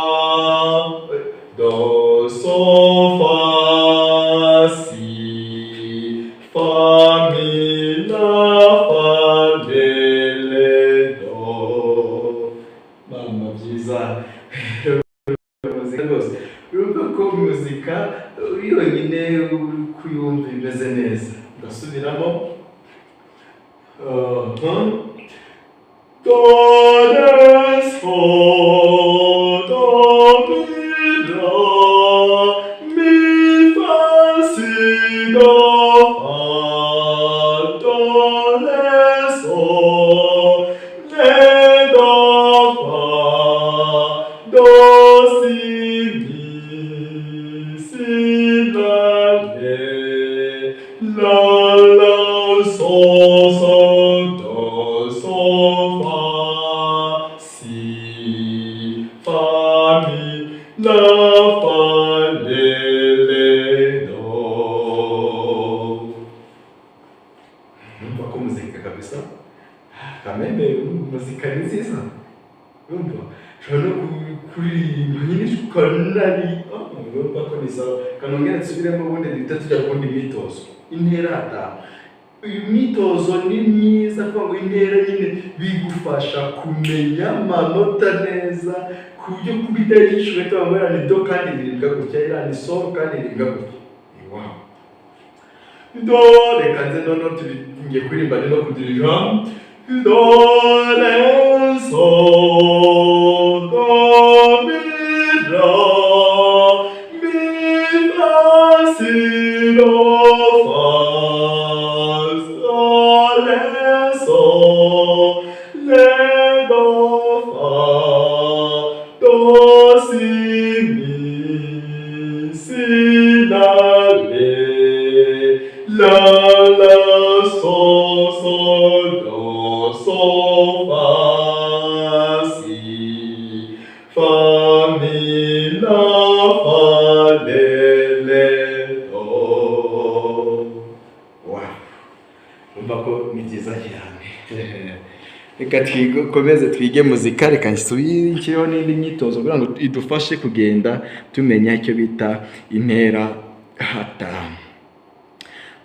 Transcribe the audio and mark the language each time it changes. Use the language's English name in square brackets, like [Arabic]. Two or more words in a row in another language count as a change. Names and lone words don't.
[Kinyarwanda] do so fa si fa mi la fa de le do. Mama byiza muzika rwose, urumva ko muzika yonyine kuyumva imeze neza. Ndasubiramo do re so do mi la mi fa si do fa do le so le do fa do si mi si la le la la so so do so fa si fa mi la fa le le do. Numva ko muzika kabisa kameme muzika ni nziza. Numva shano kuririmba nyine ukanari numva ko ni sawa. Kanongera nsubiremo ubundi duhita tujya kundi myitozo. Intera da uyu mwitozo ni myiza kuko ngo intera nyine bigufasha kumenya amanota neza ku buryo kubita yishuwe twabona ni do kandi biringa gutya ira ni so kandi biringa gutya. Wow. Do reka nze noneho tugiye kuririmba no kudirija do re so do mi la mi fa si do fa so le so le do fa do si mi si la le la la so so do so fa si fa mi la fa le le do. Wow, umva ko ni byiza cyane. Reka twikomeze twige muzika, reka nsubire n'indi myitozo kugira ngo idufashe kugenda tumenya icyo bita intera hatanu.